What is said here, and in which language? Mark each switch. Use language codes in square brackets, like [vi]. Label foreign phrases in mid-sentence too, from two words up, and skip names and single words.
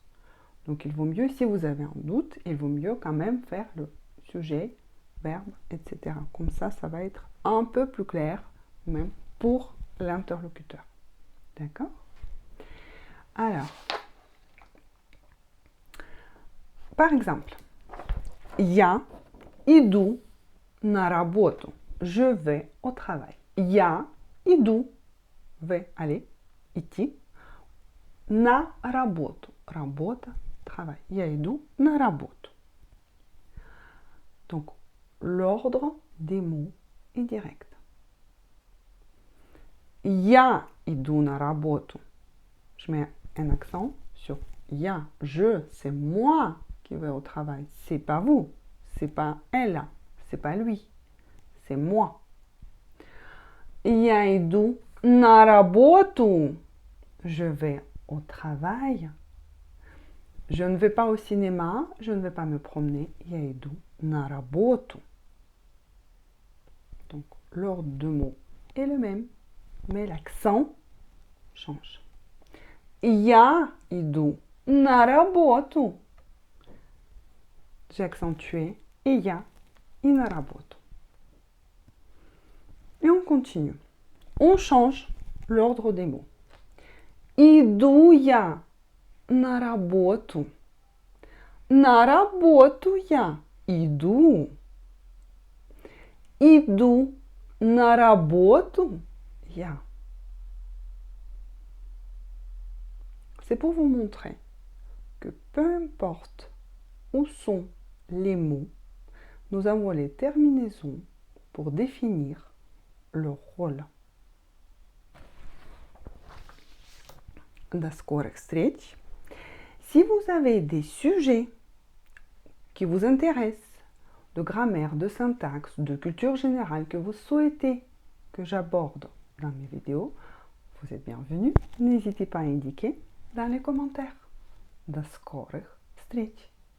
[fr] Donc il vaut mieux, si vous avez un doute, il vaut mieux quand même faire le sujet, verbe, etc. Comme ça, ça va être un peu plus clair, même pour l'interlocuteur. D'accord? Alors, par exemple, [ru] я иду на работу. [fr] Je vais au travail. [ru] Я иду, [fr] vais aller, [ru] идти, на работу. Работа, travail. Я иду на работу. [fr] Donc, l'ordre des mots est direct. [ru] Я иду на работу. [fr] Je mets un accent sur я. Je, c'est moi qui vais au travail. C'est pas vous. C'est pas elle. C'est pas lui. C'est moi. [ru] Я иду на работу. [fr] Je vais au travail. Je ne vais pas au cinéma. Je ne vais pas me promener. [ru] Я иду на работу. [fr] Donc, l'ordre de mots est le même, mais l'accent change. [ru] Я иду на работу. [fr] J'ai accentué et [ru] я и на работу. [fr] Et on continue. On change l'ordre des mots. [ru] Иду я на работу. На работу я иду. Иду на работу я. [fr] C'est pour vous montrer que peu importe où sont les mots, nous avons les terminaisons pour définir leur rôle. [ru] До скорых встреч. [fr] Si vous avez des sujets qui vous intéressent, de grammaire, de syntaxe, de culture générale, que vous souhaitez que j'aborde dans mes vidéos, vous êtes bienvenus. N'hésitez pas à indiquer dans les commentaires. [ru] До скорых встреч.